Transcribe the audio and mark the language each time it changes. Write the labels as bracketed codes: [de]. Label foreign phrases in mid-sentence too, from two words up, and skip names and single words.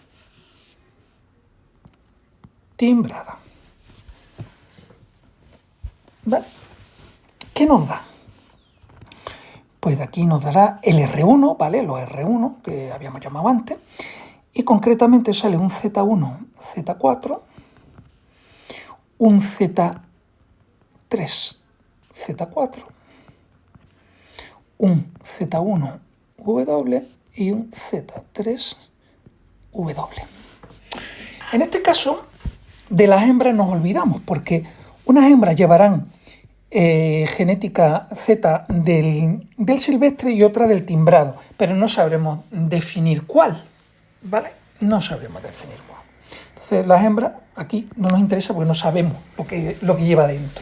[es] ¿Vale? ¿Qué nos da? Pues de aquí nos dará el R1, ¿vale? Los R1 que habíamos llamado antes. Y concretamente sale un Z1, Z4, un Z3, Z4, un Z1, W y un Z3, W. En este caso, de las hembras nos olvidamos, porque unas hembras llevarán genética Z del silvestre y otra del timbrado, pero no sabremos definir cuál, ¿vale? No sabremos definir cuál. Entonces, las hembras aquí no nos interesa porque no sabemos lo que lleva dentro.